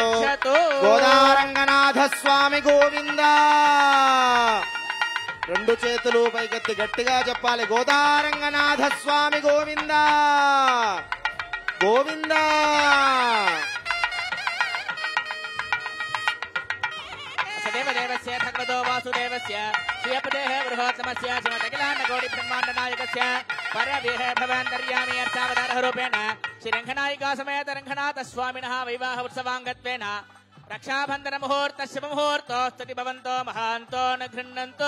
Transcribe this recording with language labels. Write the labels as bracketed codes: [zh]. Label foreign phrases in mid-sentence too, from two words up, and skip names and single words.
[te] గోదారంగనాథ స్వామి గోవిందా. రెండు చేతులు పైకెత్తి గట్టిగా చెప్పాలి. గోదారంగనాథ స్వామి గోవిందా గోవిందా. [sa] देवदेवस्य भगवतो वासुदेवस्य श्रीयपतेः बृहत्तमस्य श्रीमदखिलाण्डकोटिब्रह्माण्डनायकस्य परदेह भवन्तर्यामी अर्चावताररूपेण श्रीरङ्गनायिका समेत रङ्गनाथस्वामिनः वैवाह उत्सवाङ्गत्वेन रक्षाबन्धन मुहूर्त शुभ मुहूर्तोस्तुति भवन्तो महान्तो न गृह्णन्तो